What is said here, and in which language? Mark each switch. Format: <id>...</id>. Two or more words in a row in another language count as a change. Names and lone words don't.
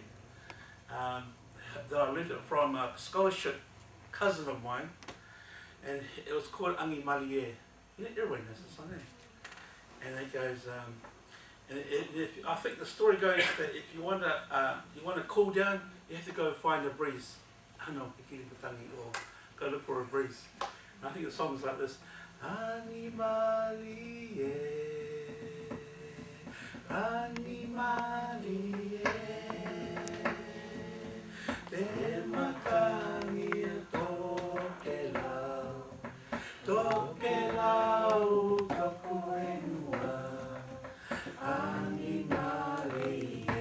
<en>That I learned it from a scholarship cousin of mine, and it was called Angi Malie. Everyone knows this song, and it goes. I think the story goes that if you want to cool down, you have to go find a breeze. I know, or go look for a breeze. And I think the song is like this.</en> <tkl>Angi Malie, Angi Malie, te matangi tokelau, tokelau kapuenua, Angi Malie,</tkl>